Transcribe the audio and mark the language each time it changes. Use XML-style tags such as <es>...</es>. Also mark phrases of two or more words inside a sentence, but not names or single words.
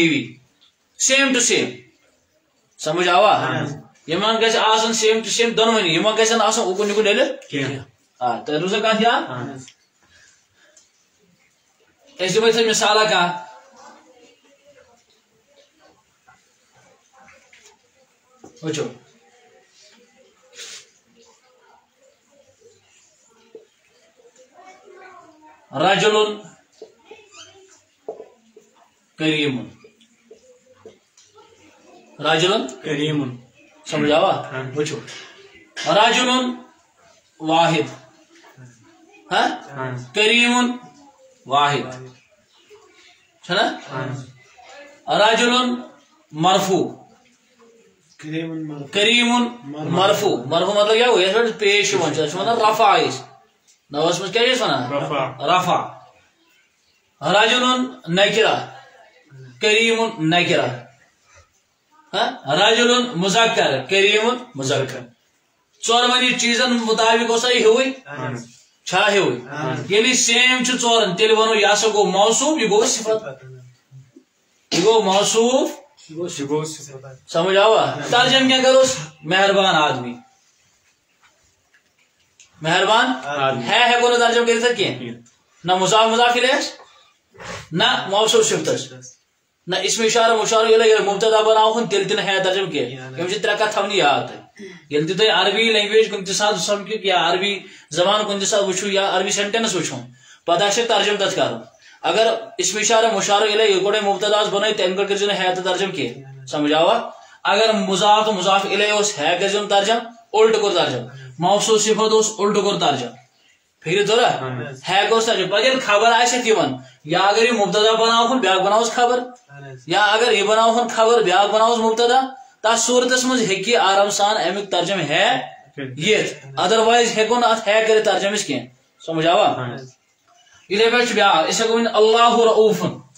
<ks>ہیوی</ks> <en>same to same</en> <ks>سمجھ آوا یِمن گژھِ آسُن</ks> <en>same to same</en> <ks>دۄنوٕنی یِمن گژھن آسُن اُکُن یِکُن ڈٔلِتھ آ تۄہہِ روٗزا کتھ یاد أسۍ دِمو یِتھے مِثالا کانٛہہ وٕچھو</ks> <ar>رجل کریم</ar> <ks>رجل کریم سمجھ آوا وٕچھو رجل واحد ہاں کریم واحد چھنا رجل مرفوع کریم مرفوع مرفوع</ks> <ur>مطلب کیا ہوا</ur> <ks>یتھ پٮ۪ٹھ پیش یِوان چھُ ونان رفع أسۍ نوَس منٛز کیٛاہ چھِ أسۍ ونان رفع رجل نکرہ کریم نکرہ رجل مذکر کریم مذکر ژورونی چیٖزن مطابق اوسا یہِ ہیوٕے چھا ہیوٕے ییٚلہِ سیم چھُ ژورن تیٚلہِ ونو یہِ ہسا گوٚو موصوف یہِ گوٚو صفت یہِ گوٚو موصوف سمجھ آوا ترجم کیا کروس</ks> <ur>مہربان آدمی مہربان ہے</ur> <ks>ہیکو نہ ترجم کٔرِتھ کینٛہہ نہ مضاف مضاف الیہ نہ موصوف صفتس نہ اسم اشارہ مشار الیہ مبتدا بناوہن تیٚلہِ تہِ نہٕ ہے ترجم کینٛہہ یِم چھِ ترٛےٚ کتھ تھاونہِ یاد تۄہہِ ییٚلہِ تہِ تُہۍ عربی لینگویج کُنہِ تہِ ساتہٕ سمکھِو یا</ks> <ur>عربی زبان</ur> <ks>کُنہِ تہِ ساتہٕ وٕچھِو یا عربی سینٹینس وٕچھو پتہٕ آسہِ ترجم تتھ کرُن اگر اسم اشارہ مشار الیہ یہِ گۄڈے مبتدا بنٲیِتھ تمہِ گۄڈٕ کٔرزیٚو نہٕ ہے تہٕ ترجم کینٛہہ سمجھ آوا اگر مضاف تو مضاف الیہ اوس ہے کٔرزیٚو نہٕ ترجم الٹ کوٚر ترجم موصوف صفت اوس الٹ کوٚر ترجم پھیرِ توٚرا ہے کوٚرُس ترجم پتہٕ ییٚلہِ خبر آسہِ اَتھ یِوان یا اگر یہِ مبتدا بناوہون بیاکھ بناوس خبر یا اگر یہِ بناوہون خبر بیاکھ بناوس مبتدا تتھ صورتس منٛز ہیٚکہِ آرام سان امیُک ترجم ہے یِتھ ادروایز ہیٚکو نہٕ اتھ ہے کٔرِتھ ترجم أسۍ کینٛہہ سمجھ آوا یِتھے پٲٹھۍ چھُ بیاکھ أسۍ ہیٚکو ؤنِتھ اللہ رؤوفن</ks>